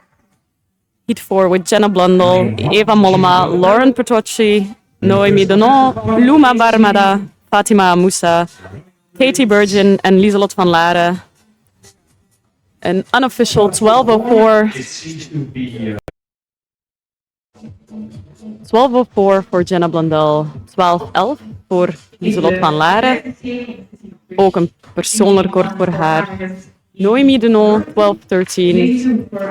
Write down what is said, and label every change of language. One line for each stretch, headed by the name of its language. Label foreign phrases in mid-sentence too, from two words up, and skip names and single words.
English: Heat 4 with Jenna Blundell, Eva Mollema, Lauren Petrucci, Noemi Denon, Luma Barmada, Fatima Moussa, Katie Burgin, and Lieselot van Laren. An unofficial 12:04.
Dutch: 12:04 voor Jenna Blundell, 12:11 voor Lieselot van Laren. Ook een persoonlijk record voor haar. Noemi Denon, 12:13.